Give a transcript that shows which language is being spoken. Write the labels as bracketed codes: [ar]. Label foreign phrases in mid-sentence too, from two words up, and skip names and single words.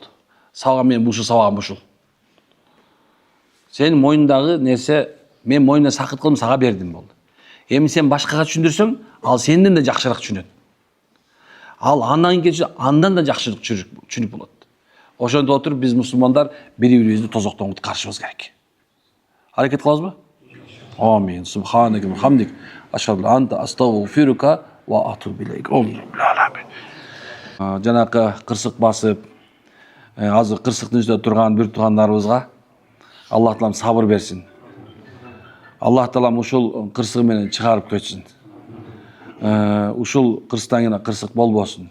[ky] Сага мен ушул сабагым ушул. Сенин мойнундагы нерсе мен мойнуна сакыт кылып сага бердим болду. Эми сен башкага түшүндүрсөң, ал сенден да жакшыраак түшүнөт. Ал андан кийин андан да жакшыраак түшүнүп болот. Ошондо отуруп биз мусулмандар бири-бирибизди тозоктон куткарышыбыз керек. Аракет кылабызбы? [ar] آمين. سبحانك وحمدك. أشهد أنت أستغفرك وأتوب إليك. [ky] Жанакы кырсык басып, азыр кырсыктын үстүндө турган бир туугандарыбызга Аллах Таалам сабыр берсин. Аллах Таалам ушул кырсыгы менен чыгарып көчсүн. Ушул кырсыктан кийин кырсык болбосун.